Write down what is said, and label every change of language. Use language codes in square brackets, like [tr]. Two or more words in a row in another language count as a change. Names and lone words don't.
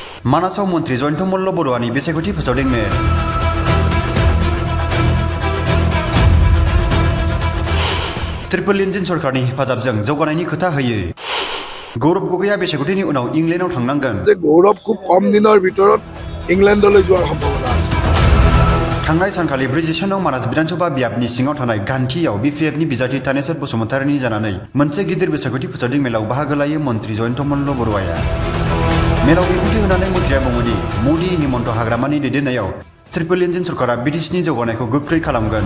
[brx] मानासाव मन्त्री जयन्त मल्ल बरुवानि बेसायख'थि फोसावदों मेल ट्रिपल इन्जिन सरकारनि हेफाजाबजों जौगानायनि खोथा होयो। गौरव गगैया बेसायख'थिनि उनाव इंलेन्डआव थांनांगोन। [as] गौरव খুব কম दिনৰ ভিতৰত इंलेन्डলৈ যোৱাৰ সম্ভাৱনা আছে। [brx] थांनाय सानखालि 47 नং मानास विधानसभा बियाबनि सिङाव थानाय गान्थियाव बिपिएफनि बिजाथि थानेश्वर बसुमतारिनि जानानै मोनसे गिदिर बेसायख'थि फोसावदों मेलाव बाहागो लायो मन्त्री जयन्त मल्ल बरुवाया। मेलाव बिबुंथि होनानै मन्थ्रिया बुङोदि मोदी हिमन्त हाग्रामानि दैदेननायाव ट्रिपल इन्जिन सरकारा बिटिसिनि जौगानायखौ गोख्रै खालामगोन।